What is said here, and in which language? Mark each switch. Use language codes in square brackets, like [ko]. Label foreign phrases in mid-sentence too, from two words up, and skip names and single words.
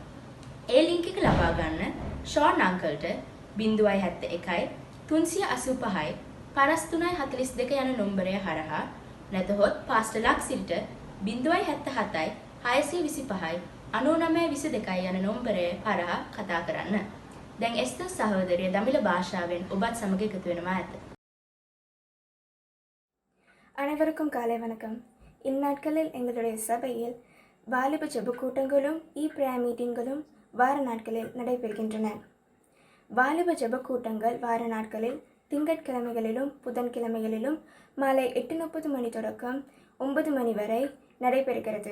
[si] ඒ link එක ලබා ගන්න ෂෝන් අංකල්ට 071 385 5342 යන නම්බරය හරහා නැතහොත් පාස්ටර් ලක්සිරිට 077 625 9922 යන නම්බරය හරහා කතා කරන්න. දැන් එස්තර් සහෝදරිය දමිළ භාෂාවෙන් ඔබත් සමග එකතු වෙනවා ඇත. [ta] அனைவருக்கும் காலை வணக்கம். இந்நாட்களில் எங்களுடைய சபையில் வாலிப ஜெப கூட்டங்களும் பிரேயர் மீட்டிங்களும் வார நாட்களில் நடைபெறுகின்றன. வாலிப ஜெப கூட்டங்கள் வார நாட்களில் திங்கட்கிழமைகளிலும் புதன்கிழமைகளிலும் மாலை 8:30 மணி தொடக்கம் 9 மணி வரை நடைபெறுகிறது.